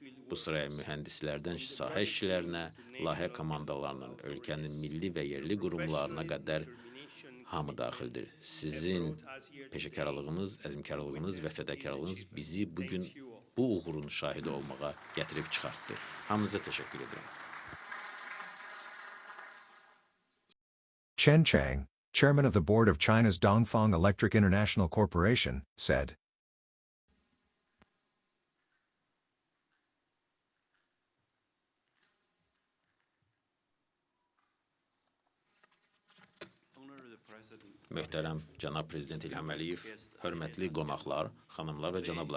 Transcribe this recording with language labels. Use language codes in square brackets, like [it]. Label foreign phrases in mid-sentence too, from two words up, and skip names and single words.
[az] Bu sıraya mühəndislərdən sahə işçilərinə, layihə komandalarının, ölkənin milli və yerli qurumlarına qədər hamı daxildir. Sizin peşəkarlığınız, əzmkarlığınız və fədəkarlığınız bizi bugün bu uğurun şahidi olmağa gətirib çıxartdı. Hamınıza təşəkkür edirəm. [en] Chen Chang, chairman of the board of China's Dongfang Electric International Corporation, said, [az] Möhtərəm cənab Prezident İlham Əliyev, hörmətli qonaqlar, xanımlar və cənablar.